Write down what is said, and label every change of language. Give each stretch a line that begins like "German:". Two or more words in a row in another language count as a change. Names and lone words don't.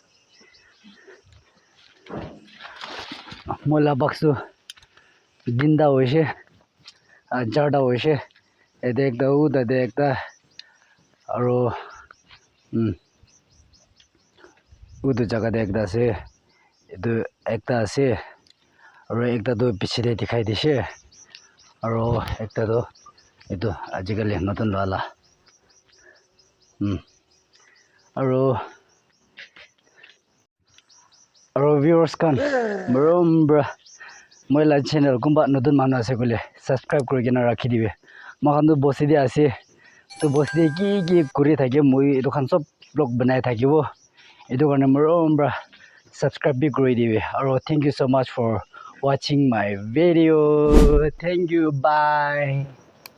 Naga Pidgin: Mola baksu dinda hoise jarda hoise ede ekta uda de ekta aro udu jaga de ekta ase edu ekta ase aro ekta tu piche de dikhai dise aro ekta tu edu ajikali notun lala aro viewers kan brom bra moi la channel kumba notun manu ase kole subscribe kuri kena rakhi dibe makan tu bosi de ase to bosi de ki kuri thake moi edu khan sob vlog banai thakibo edu karne brom bra subscribe bi kuri dibe aro
English: thank you so much for watching my video thank you bye